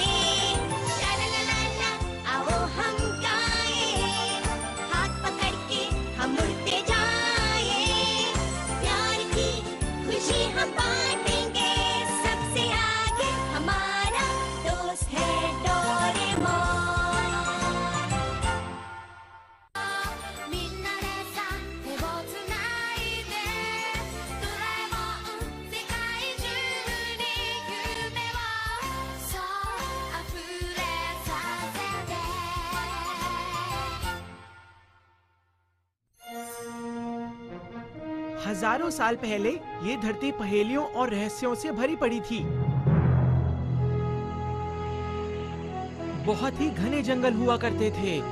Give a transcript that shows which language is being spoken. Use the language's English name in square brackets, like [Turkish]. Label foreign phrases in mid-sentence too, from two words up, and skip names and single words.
[Hindi] ला ला ला ला ला, आओ हम गाएं, हाथ पकड़ के हम उड़ते जाएं। प्यार की खुशी हम बांटेंगे, सबसे आगे हमारा दोस्त है डोरेमोन। [Japanese] みんなでさ手をつないでドラえもん世界中に夢をそう溢れさせて。 [Hindi] हजारों साल पहले ये धरती पहेलियों और रहस्यों से भरी पड़ी थी। बहुत ही घने जंगल हुआ करते थे।